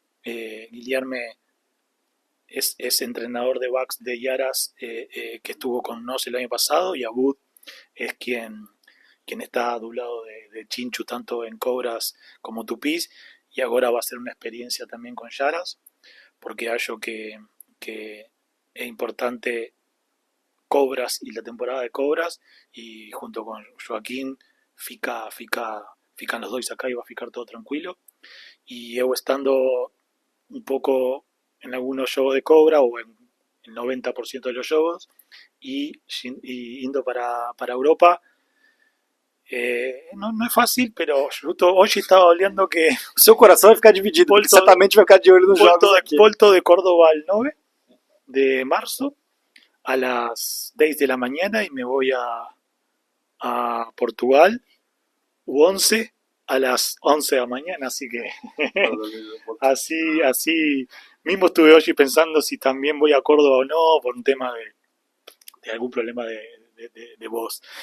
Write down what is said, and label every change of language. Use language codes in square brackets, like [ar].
[es] Guillermo es entrenador de backs de Yaras, que estuvo con nos el año pasado, y Abud es quien está a un lado de Chinchu tanto en Cobras como Tupís, y ahora va a ser una experiencia también con Yaras, porque hallo que es importante Cobras y la temporada de Cobras, y junto con Joaquín fican los dos acá y va a ficar todo tranquilo. Y yo estando un poco en algunos shows de Cobra o en el 90% de los shows, y indo para Europa. [pt] No é fácil, pero hoje estava olhando que O seu coração vai ficar dividido, porque Volto- certamente vai ficar de olho nos jogos aqui. [es] Volto de Córdoba al 9 de marzo a las 10 de la mañana, y me voy a Portugal, 11 a las 11 de la mañana, así que así mismo estuve hoy pensando si también voy a Córdoba o no, por un tema de algún problema de voz.